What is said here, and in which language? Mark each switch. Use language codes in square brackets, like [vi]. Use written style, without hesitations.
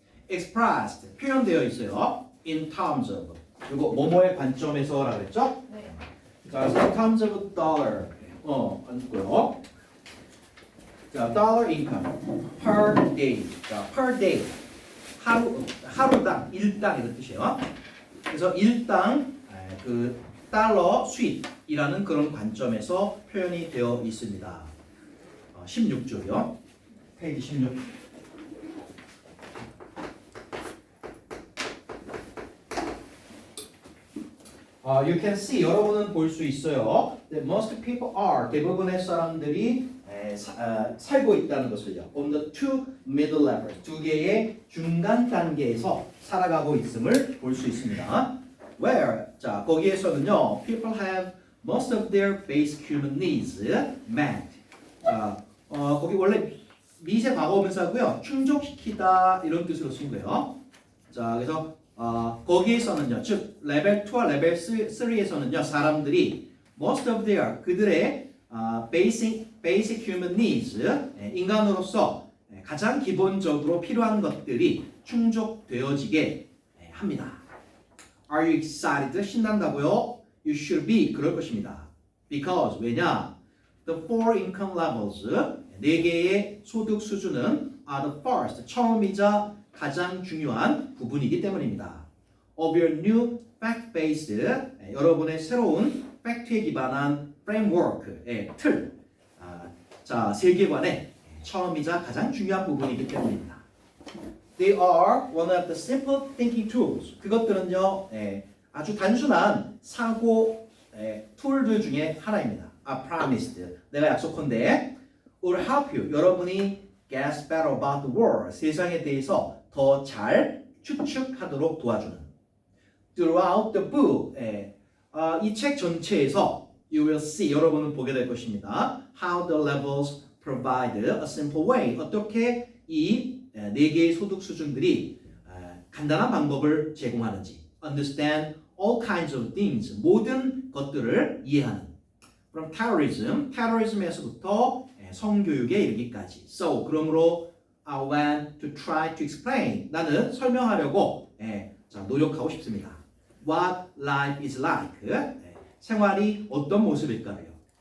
[en] Expressed, [ko] 표현되어 있어요. [en] In terms of, [ko] 그리고 뭐뭐의 관점에서라고 했죠? 네. [en] 자, in terms of dollar, 안고요. [ko] 자, [en] dollar income per day, [ko] 자, [en] per day, [ko] 하루당, 일당 이런 뜻이에요. 그래서 일당 그 달러 수입이라는 그런 관점에서 표현이 되어 있습니다. 16조요. 페이지 16. [en] You can see, [ko] 여러분은 볼 수 있어요. [en] That most people are, [ko] 대부분의 사람들이 살고 있다는 것을요. [en] On the two middle levels, [ko] 두 개의 중간 단계에서 살아가고 있음을 볼 수 있습니다. [en] Where, [ko] 자, 거기에서는요, [en] people have most of their basic human needs met. [ko] 자, 거기 원래 미세 과거분사고요. 충족시키다 이런 뜻으로 쓴 거예요. 자, 그래서 거기에서는요, 즉 레벨 2와 레벨 3에서는요, 사람들이 [en] most of their [ko] 그들의 [en] basic human needs [ko] 인간으로서 가장 기본적으로 필요한 것들이 충족되어지게 합니다. [en] Are you excited? [ko] 신난다고요? [en] You should be. [ko] 그럴 것입니다. Because 왜냐? [en] The four income levels [ko] 네 개의 소득 수준은 [en] are the first [ko] 처음이자 가장 중요한 부분이기 때문입니다. [en] Of your new fact-based [ko] 여러분의 새로운 팩트에 기반한 framework의 틀, 자 세계관의 처음이자 가장 중요한 부분이기 때문입니다. [en] They are one of the simple thinking tools. [ko] 그것들은요 아주 단순한 사고 툴들 중에 하나입니다. [en] I promised. [ko] 내가 약속한데 [en] will help you. [ko] 여러분이 [en] guess better about the world. [ko] 세상에 대해서 더 잘 추측하도록 도와주는. [en] Throughout the book. [ko] 이 책 전체에서 [en] you will see. [ko] 여러분은 보게 될 것입니다. [en] How the levels provide a simple way. [ko] 어떻게 이 네 개의 소득 수준들이 간단한 방법을 제공하는지. [en] Understand all kinds of things. [ko] 모든 것들을 이해하는. From terrorism에서부터 성교육에 이르기까지. [en] So, [ko] 그러므로 [en] I want to try to explain. [ko] 나는 설명하려고 노력하고 싶습니다. [en] What life is like. [ko] 생활이 어떤 모습일까요?